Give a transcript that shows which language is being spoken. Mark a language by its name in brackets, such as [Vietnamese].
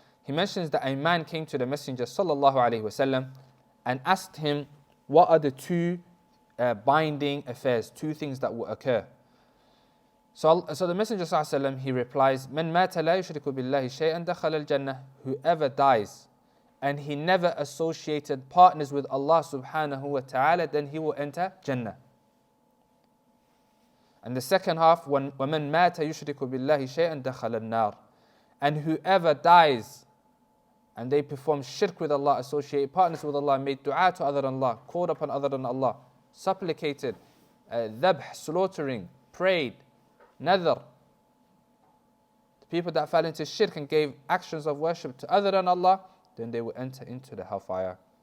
[English] He mentions that a man came to the Messenger sallallahu alaihi wasallam and asked him, what are the two binding affairs, two things that will occur? So the Messenger [Arabic] sallallahu alaihi wasallam, [English] he replies, [Arabic] "Man mata la yushriku billahi shay'an dakhala al-jannah." [English] Whoever dies and he never associated partners with Allah subhanahu wa ta'ala, then he will enter Jannah. And the second half, [Arabic] وَمَنْ مَاتَ يُشْرِكُ بِاللَّهِ شَيْئًا دَخَلَ النَّارِ. [English] And whoever dies and they perform shirk with Allah, associate partners with Allah, made dua to other than Allah, called upon other than Allah, supplicated, dhabh, slaughtering, prayed, nadhr. The people that fell into shirk and gave actions of worship to other than Allah, then they will enter into the hellfire.